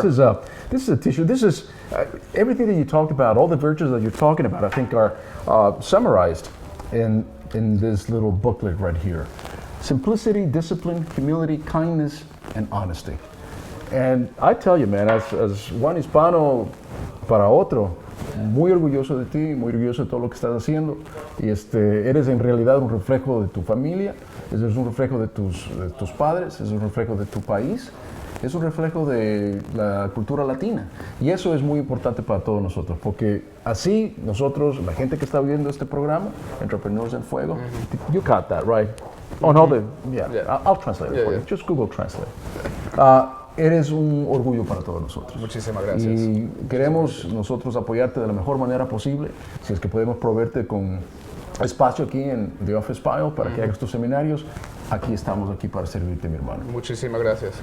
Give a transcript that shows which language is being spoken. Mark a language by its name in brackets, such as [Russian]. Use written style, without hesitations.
[English] This is a t-shirt. This is everything that you talked about, all the virtues that you're talking about, I think are summarized in this little booklet right here. Simplicity, discipline, humility, kindness, and honesty. And I tell you, man, as one [Spanish] hispano para otro, muy orgulloso de ti, muy orgulloso de todo lo que estás haciendo. Y eres en realidad un reflejo de tu familia, eres un reflejo de tus padres, es un reflejo de tu país, es un reflejo de la cultura latina. Y eso es muy importante para todos nosotros, porque así nosotros, la gente que está viendo este programa, Entrepreneurs en Fuego, [English] you caught that, right? Oh, no, I'll translate it for you. Just Google Translate. [Spanish] Eres un orgullo para todos nosotros. Muchísimas gracias. Y queremos nosotros apoyarte de la mejor manera posible, si es que podemos proveerte con espacio aquí en The Office Pile para que hagas tus seminarios. Aquí estamos para servirte, mi hermano. Muchísimas gracias.